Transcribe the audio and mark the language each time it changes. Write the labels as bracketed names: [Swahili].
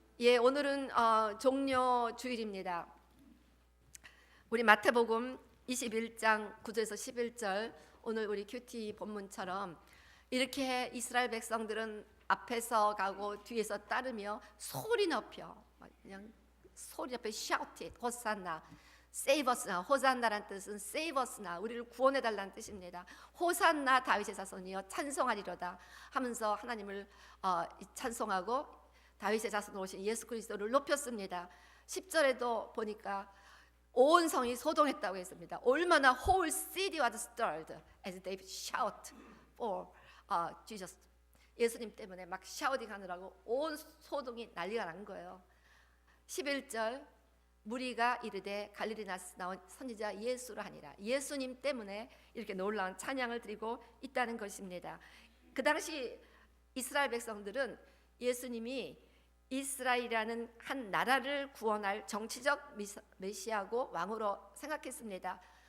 [Korean] 예, 오늘은 종료 주일입니다. 우리 마태복음 21장 9절에서 11절, 오늘 우리 큐티 본문처럼 이렇게 이스라엘 백성들은 앞에서 가고 뒤에서 따르며 소리 높여, 그냥 소리 높여 [English] shout it, [Korean] 호산나, [English] save us [Korean] 나, 호산나란 뜻은 save us나, 우리를 구원해달라는 뜻입니다. 호산나 다윗의 자손이여 찬송하리로다 하면서 하나님을 찬송하고 다윗의 자손으로 오신 예수 그리스도를 높였습니다. 10절에도 보니까 온 성이 소동했다고 했습니다. 얼마나 [English] whole city was stirred as they shout for Jesus. [Korean] 예수님 때문에 막 샤우팅하느라고 온 소동이 난리가 난 거예요. 11절 무리가 이르되 갈릴리 나온 선지자 예수라 하니라. 예수님 때문에 이렇게 놀라운 찬양을 드리고 있다는 것입니다. 그 당시 이스라엘 백성들은 예수님이 이스라엘이라는 한 나라를 구원할 정치적 메시아고 왕으로 생각했습니다.